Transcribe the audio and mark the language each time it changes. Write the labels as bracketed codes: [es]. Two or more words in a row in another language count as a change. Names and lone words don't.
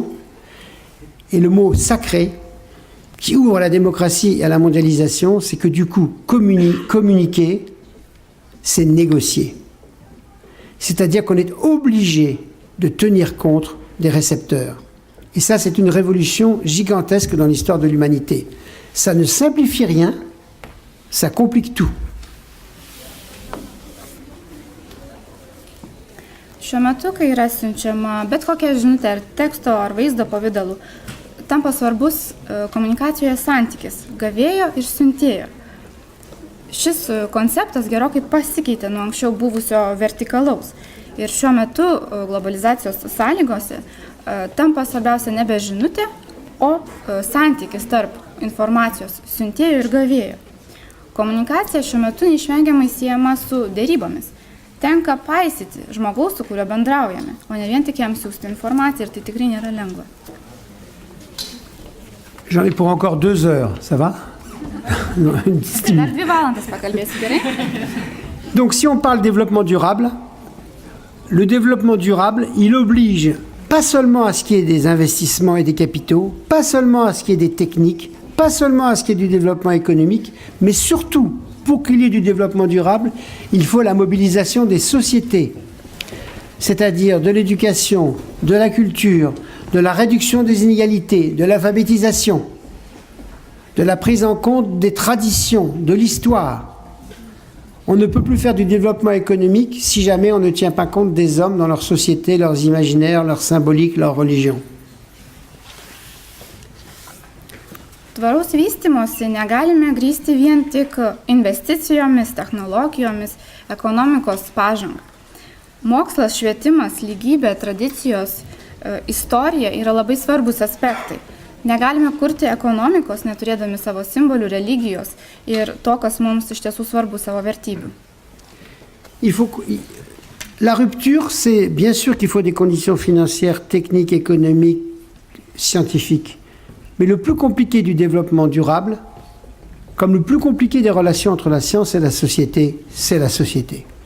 [fr] Et le mot sacré, qui ouvre à la démocratie et à la mondialisation, c'est que du coup, communiquer, c'est négocier. C'est-à-dire qu'on est obligé de tenir compte des récepteurs. Et ça, c'est une révolution gigantesque dans l'histoire de l'humanité. Ça ne simplifie rien, ça complique tout. [lt] Šiuo metu, kai yra siunčiama bet kokia žinutė ar teksto ar vaizdo pavidalu, tampa svarbus komunikacijoje santykis gavėjo ir siuntėjo. Šis konceptas gerokai pasikeitė nuo anksčiau buvusio vertikalaus. Ir šiuo metu globalizacijos sąlygose tampa svarbiausia nebe žinutė, o santykis tarp informacijos siuntėjo ir gavėjo. Komunikacija šiuo metu neišvengiamai siejama su derybomis. Tenka paisyti žmogaus, su kuriuo bendraujame, o ne vien tik jam siūsti informaciją ir tai tikrai nėra lengva. [fr] J'en ai pour encore 2 heures, ça va? [lt] Dar 2 valandas pakalbėsiu, gerai? [fr] Donc si on parle développement durable, le développement durable, il oblige pas seulement à ce qu'il y ait des investissements et des capitaux, pas seulement à ce qu'il y ait des techniques, pas seulement à ce qu'il y ait du développement économique, mais surtout, pour qu'il y ait du développement durable, il faut la mobilisation des sociétés, c'est-à-dire de l'éducation, de la culture, de la réduction des inégalités, de l'alphabétisation, de la prise en compte des traditions, de l'histoire. On ne peut plus faire du développement économique si jamais on ne tient pas compte des hommes dans leur société, leurs imaginaires, leurs symboliques, leurs religions. [lt] Tvaraus vystymosi negalime grįsti vien tik investicijomis, technologijomis, ekonomikos pažanga. Mokslas, švietimas, lygybė, tradicijos, istorija yra labai svarbus aspektai. Negalime kurti ekonomikos, neturėdami savo simbolių, religijos ir to, kas mums iš tiesų svarbu, savo vertybių. [fr] La rupture, c'est bien sûr qu'il faut des conditions financières, techniques, économiques, scientifiques. Mais le plus compliqué du développement durable, comme le plus compliqué des relations entre la science et la société, c'est la société.